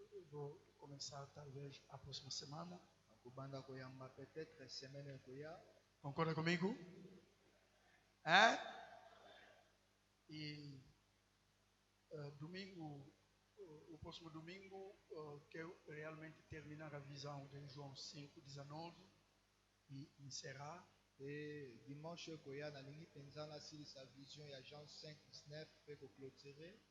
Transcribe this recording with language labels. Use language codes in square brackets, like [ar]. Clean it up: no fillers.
[pt] Vou começar talvez a próxima semana. [ln] nakobanda koyamba peut-être semaine ekoya. [pt] Concorda comigo? E domingo, o próximo domingo, quero realmente terminar a visão de João 5:19 e encerrar. [ln] e dimanche ekoya nalingi mpenza nasilisa vision ya Jean 5:19 mpe koclôturer.